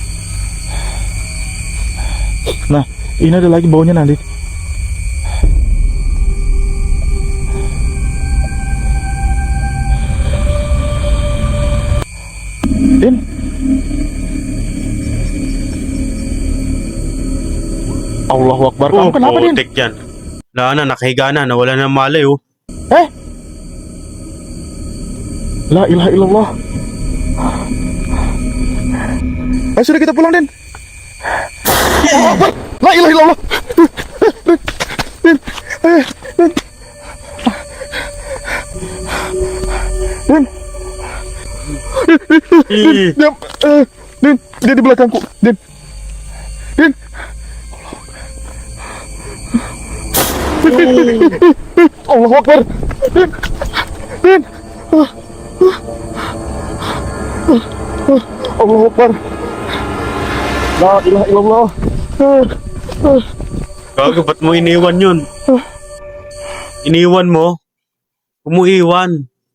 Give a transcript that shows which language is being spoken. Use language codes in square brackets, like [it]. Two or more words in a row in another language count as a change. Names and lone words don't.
[id] Nah, ini ada lagi baunya nanti. Den? [ar] الله أكبر. [id] Kamu kenapa, Den? Putik yan. [tl] Wala na, nakahiga na, nawala na ng malay oh. [ar] Eh? لا إله إلا الله. [id] Ayo sudah kita pulang, Den. [ar] الله أكبر. لا إله إلا الله. [id] Den. Den. Den. Den. Dia di belakangku. Den. [ar] Den. الله أكبر. Den. [id] Den. [ar] الله أكبر. لا إله إلا الله. [tl] Gago, ba't mo iniwan yun? Iniwan mo? Umuiwan.